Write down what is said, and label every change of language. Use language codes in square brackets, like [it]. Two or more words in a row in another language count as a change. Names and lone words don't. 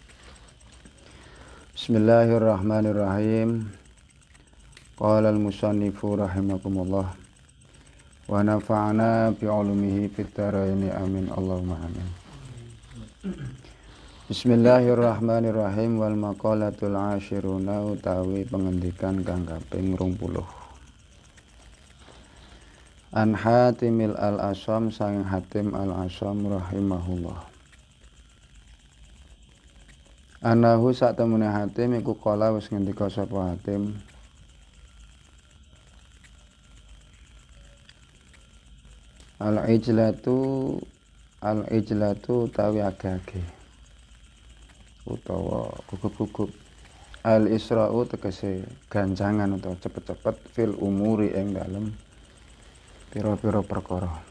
[ar] بسم الله الرحمن الرحيم. قال المصنف رحمكم الله ونفعنا بعلومه في الدارين آمين اللهم آمين. بسم الله الرحمن الرحيم. والمقالة العشرون [jv] utawi pengendikan kang kaping 20. [ar] عن حاتم الأصم sang Hatim al-Asam rahimahullah. [jv] Anahu sak temune Hatim iku kala wis ngendika sapa Hatim, al-ijlatu utawi age-age utawa gugup-gugup, al-isra'u tegese ganjangan utawa cepet-cepet, [ar] في الأمور [jv] ing dalem pira-pira perkara.